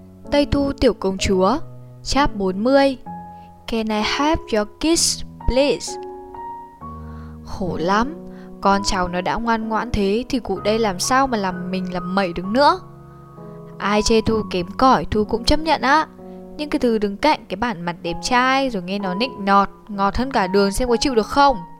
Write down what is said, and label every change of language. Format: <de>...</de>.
<vi>Tây Thu Tiểu Công Chúa, Chap 40.</vi> <en>Can I have your kiss, please?</en> <vi>Khổ lắm, con cháu nó đã ngoan ngoãn thế thì cụ đây làm sao mà làm mình làm mẩy được nữa. Ai chê Thu kém cỏi, Thu cũng chấp nhận á. Nhưng cứ từ đứng cạnh cái bản mặt đẹp trai rồi nghe nó nịnh nọt, ngọt hơn cả đường xem có chịu được không.</vi>